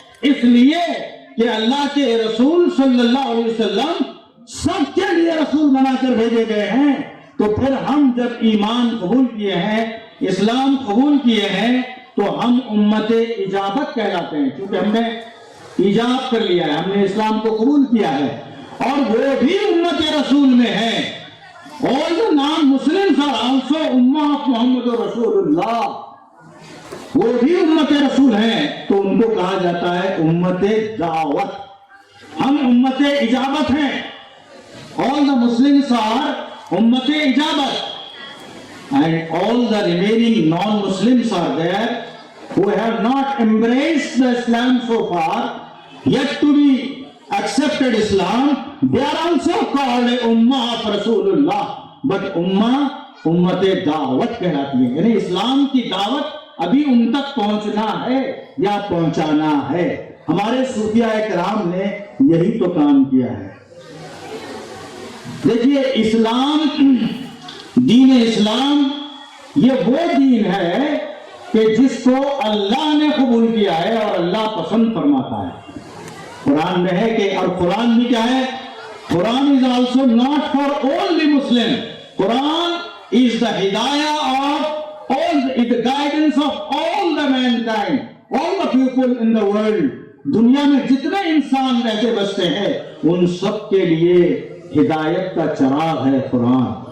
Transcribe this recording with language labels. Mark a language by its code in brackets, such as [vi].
[ur] اس لیے کہ اللہ کے رسول صلی اللہ علیہ وسلم سب کے لیے رسول بنا کر بھیجے گئے ہیں. تو پھر ہم جب ایمان قبول کیے ہیں، اسلام قبول کیے ہیں، تو ہم امت اجابت کہلاتے ہیں، کیونکہ ہم نے ایجاب کر لیا ہے، ہم نے اسلام کو قبول کیا ہے، اور وہ بھی امت رسول میں ہے. [en] All the non-Muslims are also Ummah of Muhammad Rasul Allah. [ur] وہ بھی امت رسول ہیں، تو ان کو کہا جاتا ہے امت دعوت. ہم امت اجابت ہیں. [en] All the Muslims are امت اجابت. And all the remaining non-Muslims are there who have not embraced the Islam so far, yet to be accepted Islam. They are also called a Ummah of Rasulullah. [ur] But امت دعوت کہلاتی ہے، یعنی اسلام کی دعوت ابھی ان تک پہنچنا ہے یا پہنچانا ہے. ہمارے صوفیاء کرام نے یہی تو کام کیا ہے. دیکھیے اسلام، دین اسلام یہ وہ دین ہے کہ جس کو اللہ نے قبول کیا ہے اور اللہ پسند فرماتا ہے. قرآن میں ہے کہ، اور قرآن بھی کیا ہے، قرآن [en] is also not for only Muslim. Quran is the hidayah of all, the guidance of all the mankind, all the people in the world. [ur] دنیا میں جتنے انسان رہتے بستے ہیں ان سب کے لیے ہدایت کا چراغ ہے قرآن.